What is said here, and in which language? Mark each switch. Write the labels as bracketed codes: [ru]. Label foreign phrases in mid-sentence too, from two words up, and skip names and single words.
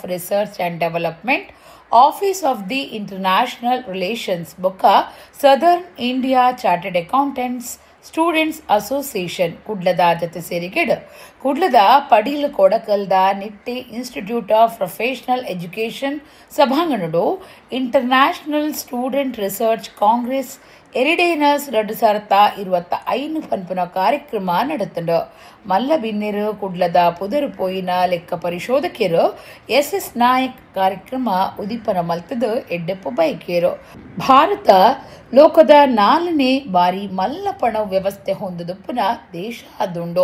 [tcy] ರಿಸರ್ಚ್ ಆ್ಯಂಡ್ ಡೆವಲಪ್ಮೆಂಟ್, ಆಫೀಸ್ ಆಫ್ ದಿ ಇಂಟರ್ನ್ಯಾಷನಲ್ ರಿಲೇಷನ್ಸ್ ಬೊಕ್ಕ ಸದರ್ನ್ ಇಂಡಿಯಾ ಚಾರ್ಟರ್ಡ್ ಅಕೌಂಟೆಂಟ್ಸ್ ಸ್ಟೂಡೆಂಟ್ಸ್ ಅಸೋಸಿಯೇಷನ್ ಕುಡ್ಲದ ಜತೆ ಸೇರಿಕೆಡ್ ಕುಡ್ಲದ ಪಡೀಲ್ ಕೊಡಕಲ್ದ ನಿಟ್ಟೆ ಇನ್ಸ್ಟಿಟ್ಯೂಟ್ ಆಫ್ ಪ್ರೊಫೆಷನಲ್ ಎಜುಕೇಷನ್ ಸಭಾಂಗಣಡು ಇಂಟರ್ನ್ಯಾಷನಲ್ ಸ್ಟೂಡೆಂಟ್ ರಿಸರ್ಚ್ ಕಾಂಗ್ರೆಸ್ ಎರಿಡೇನಸ್ 2025 ಪನ್ಪುನ ಕಾರ್ಯಕ್ರಮ ನಡೆತಂಡು. ಮಲ್ಲ ಬಿನ್ನೆರು ಕುಡ್ಲದ ಪುದರು ಪೋಯಿನ ಲೆಕ್ಕ ಪರಿಶೋಧಕರು SS ನಾಯಕ್ ಕಾರ್ಯಕ್ರಮ ಉದೀಪನ ಮಲ್ತದ ಎಡ್ಡೆಪ್ಪು ಬೈಕೇರು. ಭಾರತ ಲೋಕದ 4ನೇ ಬಾರಿ ಮಲ್ಲಪಣ ವ್ಯವಸ್ಥೆ ಹೊಂದದುಪ್ಪುನ ದೇಶ ಅದುಂಡು.